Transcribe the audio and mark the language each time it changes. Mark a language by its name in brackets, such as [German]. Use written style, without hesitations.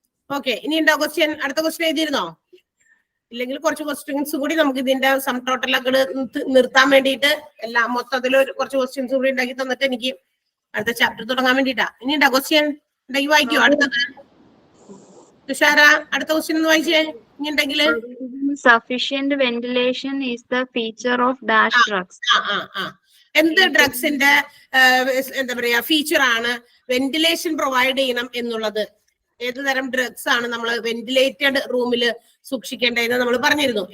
[Malayalam] Okay, ഇനി ഉണ്ടോ question? അടുത്ത ക്വസ്റ്റ്യൻ എഴുതിയിരുന്നോ? ഇല്ലെങ്കിൽ കുറച്ച് ക്വസ്റ്റ്യൻസ് കൂടി നമുക്ക് ഇതിന്റെ സം ടോട്ടലൊക്കെ നിർത്താൻ വേണ്ടിയിട്ട് എല്ലാം മൊത്തത്തിൽ കുറച്ച് ക്വസ്റ്റ്യൻസ് കൂടി ഉണ്ടാക്കി തന്നിട്ട് എനിക്ക് അടുത്ത ചാപ്റ്റർ തുടങ്ങാൻ വേണ്ടിട്ടാ. ഇനി ഉണ്ടോ ക്വസ്റ്റ്യൻ? ഉണ്ടെങ്കിൽ വായിക്കോ അടുത്തത്. തുഷാര, അടുത്ത ക്വസ്റ്റ്യൻ ഒന്ന് വായിച്ചേ. ഇനി ഉണ്ടെങ്കിൽ [English] sufficient ventilation is the feature of dash drugs. [Malayalam] എന്ത് ഡ്രഗ്സിന്റെ എന്താ പറയാ ഫീച്ചർ ആണ് വെന്റിലേഷൻ പ്രൊവൈഡ് ചെയ്യണം എന്നുള്ളത്? ഏത് തരം ഡ്രഗ്സ് ആണ് നമ്മൾ വെന്റിലേറ്റഡ് റൂമിൽ സൂക്ഷിക്കേണ്ടതെന്ന് നമ്മൾ പറഞ്ഞിരുന്നു.